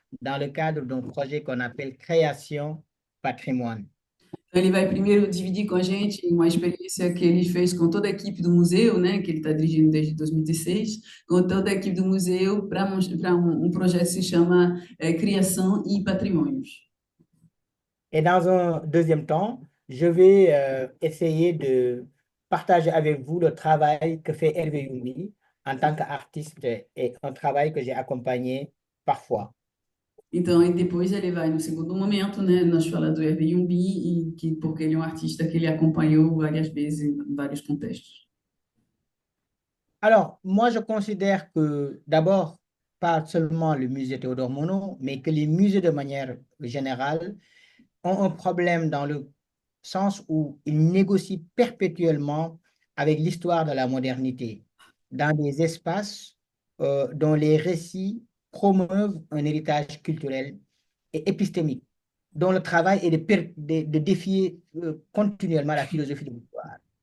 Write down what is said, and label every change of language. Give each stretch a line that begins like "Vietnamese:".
French: dans le cadre d'un projet qu'on appelle Création Patrimoine.
Portuguese: Ele vai primeiro dividir com a gente uma experiência que ele fez com toda a equipe do museu, né, que ele está dirigindo desde 2016, com toda a equipe do museu para um projeto que se chama Criação e Patrimônios.
French: Et dans un deuxième temps, je vais essayer de partager avec vous le travail que fait Hervé Youmi en tant qu'artiste et un travail que j'ai accompagné parfois.
Portuguese: Então, e depois ele vai no segundo momento, né, nós falamos do Hervé Yumbi, e que, porque ele é um artista que ele acompanhou várias vezes em vários contextos.
French: Alors, moi, je considère que d'abord, pas seulement le musée Théodore Monod, mais que les musées de manière générale ont un problème dans le sens où ils négocient perpétuellement avec l'histoire de la modernité, dans des espaces dont les récits promeuvent un héritage culturel et épistémique, dont le travail est de défier continuellement la philosophie de l'histoire.